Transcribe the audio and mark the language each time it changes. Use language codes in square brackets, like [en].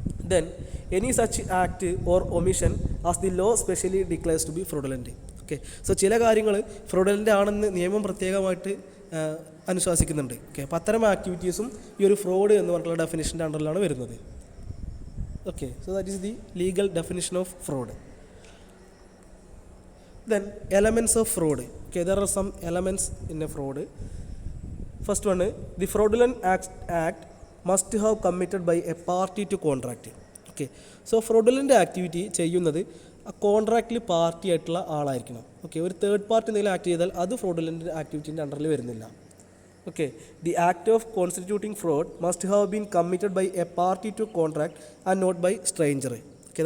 [en] Then any such act or omission as the law specially declares to be fraudulent. Okay. [ml] So ചില കാര്യങ്ങൾ fraudulent ആണെന്ന് നിയമം പ്രത്യേകമായിട്ട് അനുശാസിക്കുന്നുണ്ട്. Okay. അപ്പോൾ അത്തരം ആക്ടിവിറ്റീസും ഈ ഒരു ഫ്രോഡ് എന്ന് പറഞ്ഞിട്ടുള്ള ഡെഫിനേഷൻ്റെ അണ്ടറിലാണ് വരുന്നത്. Okay. [en] So that is the legal definition of fraud. Then elements of fraud. Okay, there are some elements in a fraud. First one, the fraudulent act must have committed by a party to contract. Okay, so fraudulent activity [ml] ചെയ്യുന്നത് ആ കോൺട്രാക്റ്റിൽ party ആയിട്ടുള്ള ആളായിരിക്കണം. Okay. ഒരു third party എന്തെങ്കിലും act ചെയ്താൽ അത് fraudulent ആക്ടിവിറ്റീൻ്റെ അണ്ടറിൽ വരുന്നില്ല. Okay. [en] The act of constituting fraud must have been committed by a party to contract and not by stranger. Okay.